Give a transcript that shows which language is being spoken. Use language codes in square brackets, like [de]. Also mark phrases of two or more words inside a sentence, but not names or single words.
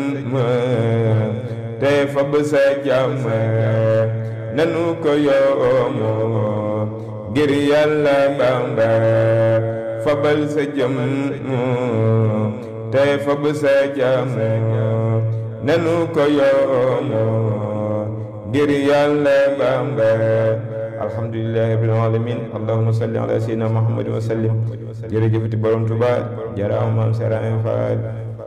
[wo] te fab sa jàmm nanu ko yoomo ngir Yàlla Bamba fabal sa jëm te fab sa jàmm nanu ko yoomo ngir Yàlla Bamba [ar] الحمد لله رب العالمين اللهم صل على سيدنا محمد وسلم [wo] jërëjëfati borom Tuubaa jaraama Maam Seera Faal